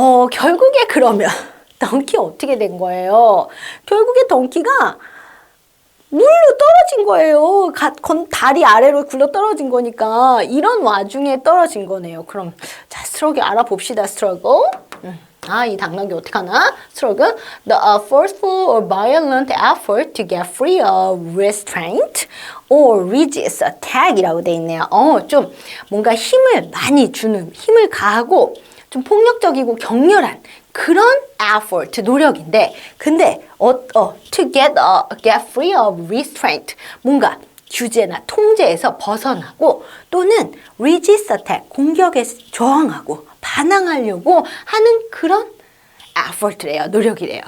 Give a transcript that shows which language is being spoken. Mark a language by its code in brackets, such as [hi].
[ko] 결국에 그러면 덩키 어떻게 된 거예요? 결국에 덩키가 물로 떨어진 거예요. 다리 아래로 굴러 떨어진 거니까 이런 와중에 떨어진 거네요. 그럼 자, 스트러글 알아봅시다. 스트러글. 이 당나귀 어떡하나? [en] struggle, the forceful or violent effort to get free of restraint or resist attack [ko] 이라고 돼 있네요. 좀 뭔가 힘을 많이 주는, 힘을 가하고 좀 폭력적이고 격렬한 그런 effort, 노력인데, 근데 [en] to get free of restraint, [ko] 뭔가 규제나 통제에서 벗어나고 또는 [en] resist attack, [ko] 공격에 저항하고 반항하려고 하는 그런 effort래요. 노력이래요.